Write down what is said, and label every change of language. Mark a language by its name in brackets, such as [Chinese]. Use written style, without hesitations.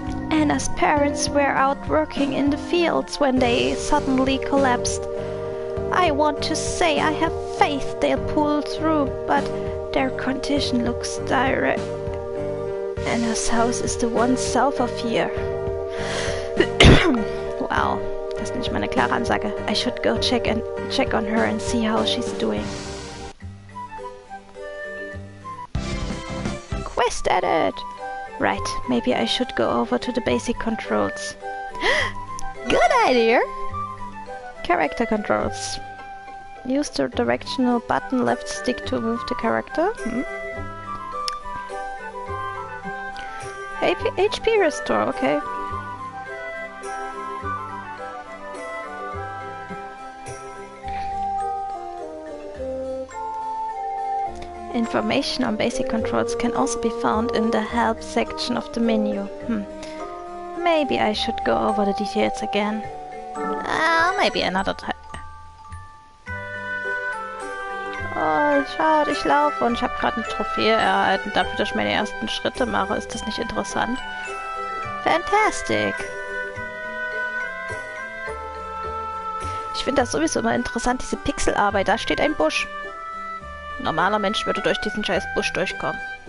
[English] Anna's parents were out working in the fields when they suddenly collapsed. I want to say I have faith they'll pull through, but their condition looks dire. Anna's house is the one south of here. [German] Wow, das ist nicht mal eine klare Ansage. [English] I should go check on her and see how she's doing. Quest edit! Right, maybe I should go over to the basic controls. Good idea! Character controls. Use the directional button left stick to move the character. HP restore, okay. Information on basic controls can also be found in the help section of the menu. Maybe I should go over the details again. Maybe another time. [German] Oh, schade, ich laufe und ich habe gerade eine Trophäe erhalten, dafür, dass ich meine ersten Schritte mache. Ist das nicht interessant? [English] Fantastic! [German] Ich finde das sowieso immer interessant, diese Pixelarbeit. Da steht ein Busch. Ein normaler Mensch würde durch diesen scheiß Busch durchkommen.